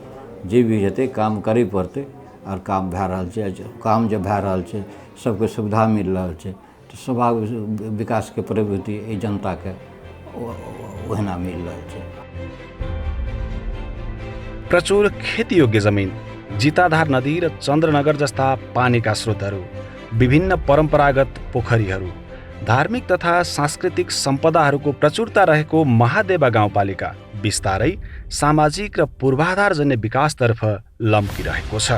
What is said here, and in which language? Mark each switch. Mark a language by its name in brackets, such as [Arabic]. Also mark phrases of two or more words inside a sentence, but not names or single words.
[Maithili] जे भी हेतै काम करे पड़ते और काम भए रहल छै। काम जब भए रहल छै सबके सुविधा मिल रहल छै तो स्वाभाविक विकास के प्रवृत्ति ई जनता के ओहिना मिल रहल छै। [Nepali] प्रचुर खेती योग्य जमिन, जिताधार नदी र चन्द्रनगर जस्ता पानीका स्रोतहरू, विभिन्न परम्परागत पोखरीहरू, धार्मिक तथा सांस्कृतिक सम्पदाहरूको प्रचुरता रहेको महादेवा गाउँपालिका बिस्तारै सामाजिक र पूर्वाधारजन्य विकासतर्फ लम्किरहेको छ।